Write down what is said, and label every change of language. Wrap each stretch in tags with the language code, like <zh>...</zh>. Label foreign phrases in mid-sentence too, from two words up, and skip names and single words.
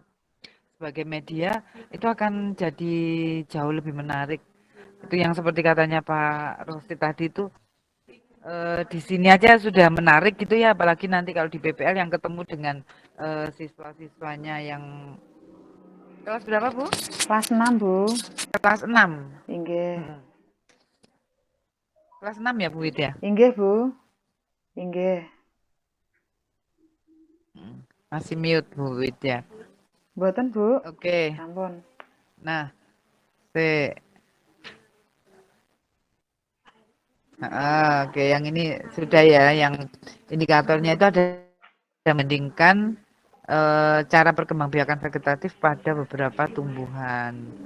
<id>Sebagai media itu akan jadi jauh lebih menarik. Itu yang seperti katanya Pak Rosti tadi itu di sini aja sudah menarik gitu ya, apalagi nanti kalau di PPL yang ketemu dengan siswa-siswanya yang kelas berapa Bu? Kelas 6 Bu. Kelas 6. Inggih. Kelas 6 ya Bu Widya? Inggih Bu. Inggih. Masih mute Bu Widya. Mboten Bu. Oke. Ampun. Nah, oke, yang ini sudah ya, yang indikatornya itu ada membandingkan cara perkembangbiakan vegetatif pada beberapa tumbuhan.</id>